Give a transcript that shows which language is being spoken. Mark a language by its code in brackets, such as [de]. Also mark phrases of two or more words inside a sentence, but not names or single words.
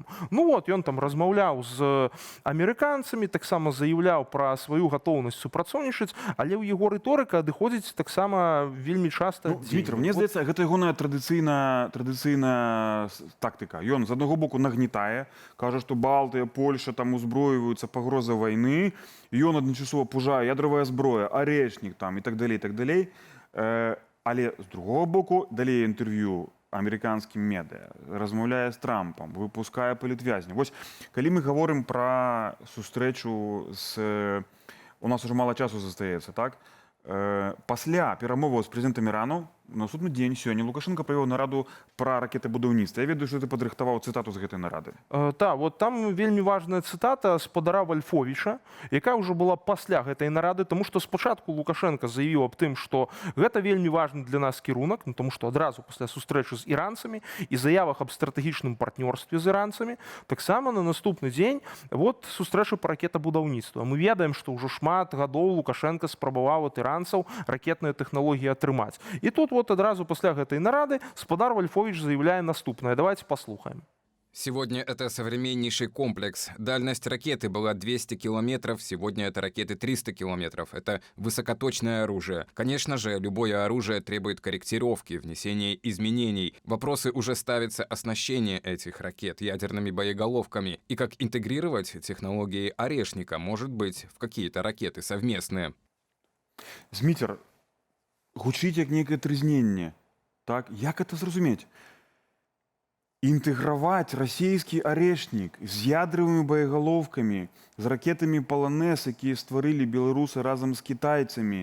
[be] Ён там размаўляў з амерыканцамі, таксама заяўляў пра сваю гатоўнасць супрацоўнічаць, але ў яго рыторыка адыходзіць таксама вельмі часта. Дмітрий, мне здаецца, гэта ягоная традыцыйная тактыка. Ён з аднаго боку нагнетае, кажа, што Балтыя, Польша там узброиваются, погроза войны, [ru] и он одночасово пужае [be] ядровая зброя, [ru] орешник там и так далее, и так далее. [be] Але з другого боку, далее інтерв'ю американским медіа, размаўляе з Трампом, выпускае палітвязня. Вось, калі [ru] мы говорим про [be] сустрэчу с... У нас уже мало часу застаецца, так? Пасля перамоваў з прэзідэнтам Ірану, на наступны дзень сёння Лукашенко правёў нараду пра ракетабудаўніцтва. Я ведаю, што ты падрыхтаваў цытату з гэтай нарады. Так, там вельмі важная цытата спадара Вальфовіча, якая ўжо была пасля гэтай нарады, тому што спачатку Лукашенко заявіў аб тым, што гэта вельмі важны для нас кірунак, тому што адразу пасля сустрэчы з іранцамі і заявах аб стратэгічным партнёрстве з іранцамі, таксама на наступны дзень сустрэча па ракетабудаўніцтва. Мы ведаем, што ўжо шмат гадоў Лукашенко спрабаваў ад іранцаў ракетныя тэхналогіі атрымаць. І тут адразу пасля гэтай нарады спадар Вальфович заявляе наступнае. Давайте послухаем. [ru] Сегодня это современнейший комплекс. Дальность ракеты была 200 километров, сегодня это ракеты 300 километров. Это высокоточное оружие. Конечно же, любое оружие требует корректировки, внесения изменений. Вопросы уже ставятся оснащение этих ракет ядерными боеголовками и как интегрировать технологии орешника, может быть, в какие-то ракеты совместные. [be] Зміцер, гучыць як нейкае трызненне. Так? Як это зразумець? Інтэграваць расійскі арешнік з ядравымі боегаловкамі, з ракетамі «Паланэс», якія стварылі беларусы разам з кітайцамі.